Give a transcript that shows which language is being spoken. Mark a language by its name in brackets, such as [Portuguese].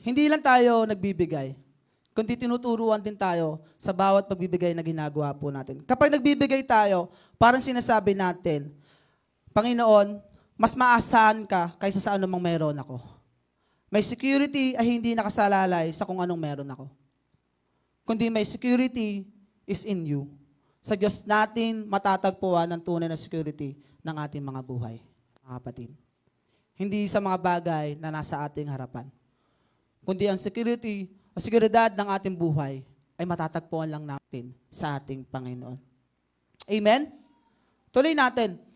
[Filipino] Hindi lang tayo nagbibigay, kundi tinuturuan din tayo sa bawat pagbibigay na ginagawa po natin. Kapag nagbibigay tayo, parang sinasabi natin, Panginoon, mas maasahan ka kaysa sa anumang meron ako. May security ay hindi nakasalalay sa kung anong meron ako. Kundi [English] may security is in you. [Filipino] Sa Diyos natin matatagpuan ang tunay na security ng ating mga buhay, mga kapatid. Hindi sa mga bagay na nasa ating harapan. Kundi ang security o seguridad ng ating buhay ay matatagpuan lang natin sa ating Panginoon. Amen? Tuloy natin.